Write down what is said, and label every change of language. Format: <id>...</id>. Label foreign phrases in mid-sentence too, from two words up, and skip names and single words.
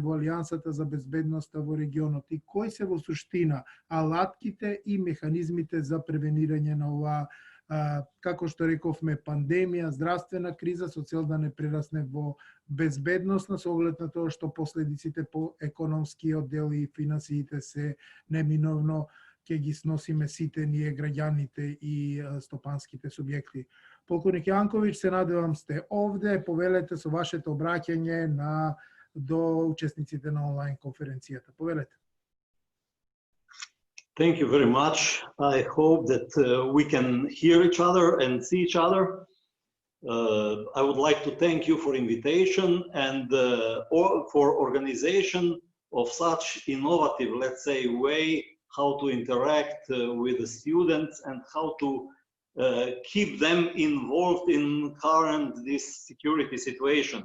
<mk>во Алијансата за безбедноста во регионот и кои се во суштина алатките и механизмите за превенирање на оваа, како што рековме, пандемија, здравствена криза со цел да не прерасне во безбедносна, со оглед на тоа што последиците по економскиот дел и финансиите се неминовно ќе ги сносиме сите ние граѓаните и стопанските субјекти. Полковник Јанковиќ, се надевам сте овде, повелете со вашето обраќање до учесниците на онлайн конференцијата. Повелете.</mk> <en>Thank you very much. I hope that we can hear each other and see each other. I would like to thank you for invitation and for organization of such innovative, let's say, way how to interact with the students and how to keep them involved in this security situation.</en>